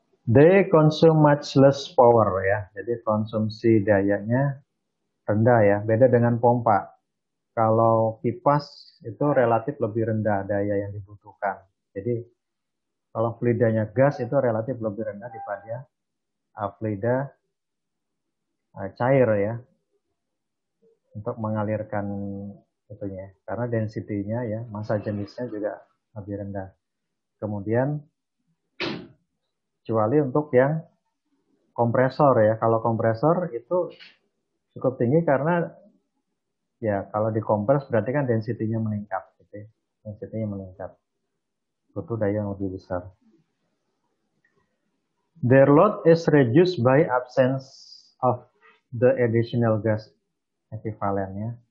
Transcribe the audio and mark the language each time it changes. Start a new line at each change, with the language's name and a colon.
English: They consume much less power ya.
Indonesian: Jadi konsumsi dayanya rendah ya. Beda dengan pompa. Kalau kipas itu relatif lebih rendah daya yang dibutuhkan. Jadi kalau fluidanya gas itu relatif lebih rendah daripada fluida cair ya. Untuk mengalirkan itunya. Karena density-nya ya, massa jenisnya juga lebih rendah. Kemudian kecuali untuk yang kompresor ya. Kalau kompresor itu cukup tinggi karena ya kalau dikompres berarti kan density-nya meningkat gitu ya. Density-nya meningkat. butuh daya yang lebih besar.
English: Their load is reduced by absence of the additional gas equivalent ya.